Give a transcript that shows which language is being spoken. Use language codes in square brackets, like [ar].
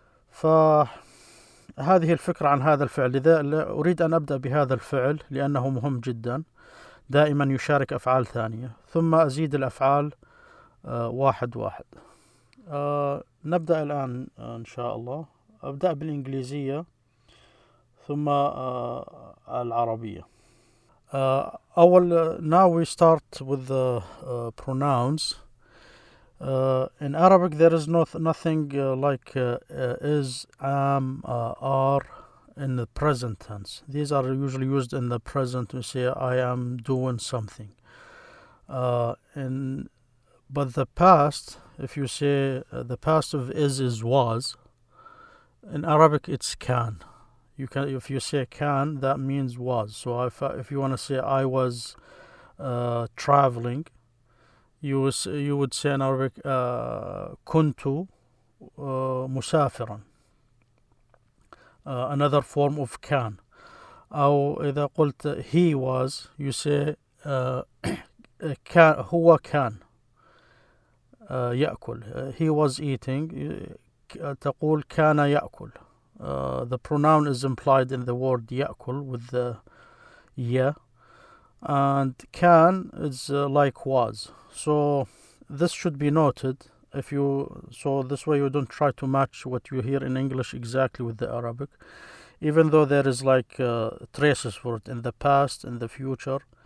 [ar] فهذه الفكرة عن هذا الفعل. لذا أريد أن أبدأ بهذا الفعل لأنه مهم جدا، دائما يشارك أفعال ثانية، ثم أزيد الأفعال واحد واحد. نبدأ الآن إن شاء الله. أبدأ بالإنجليزية ثم العربية. [en] Now we start with the pronouns. In Arabic there is nothing like is, am, are in the present tense. These are usually used in the present to say I am doing something. But the past, if you say the past of is was, in Arabic it's can. If you say can, that means was. So if you want to say I was traveling, you would say in Arabic [ar] كنت مسافرا. [en] Another form of can. [ar] أو إذا قلت [en] he was, you say [ar] كان هو كان يأكل. [en] He was eating, [ar] تقول كان يأكل. [en] The pronoun is implied in the word يأكل with the ya, and can is like was. So this should be noted. So this way you don't try to match what you hear in English exactly with the Arabic, even though there is like traces for it in the past, in the future.